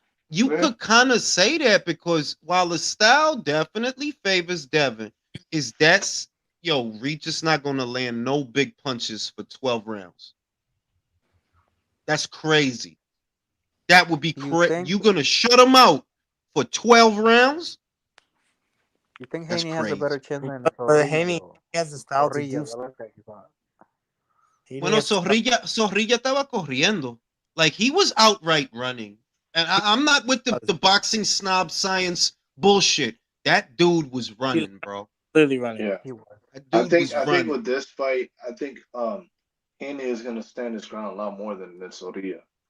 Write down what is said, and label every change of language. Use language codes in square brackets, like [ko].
[en] You could kind of say that because while the style definitely favors Devin, Regis not going to land no big punches for 12 rounds. That's crazy. That would be crazy. You're going to shut him out for 12 rounds? You think Haney has a better chin than Haney has the style to do so. [es] Bueno, Zorrilla estaba corriendo. [en] Like, he was outright running. And I'm not with the boxing snob science bullshit. That dude was running, bro. Clearly running. Yeah. He was. I think with this fight, I think Haney is going to stand his ground a lot more than Zorrilla.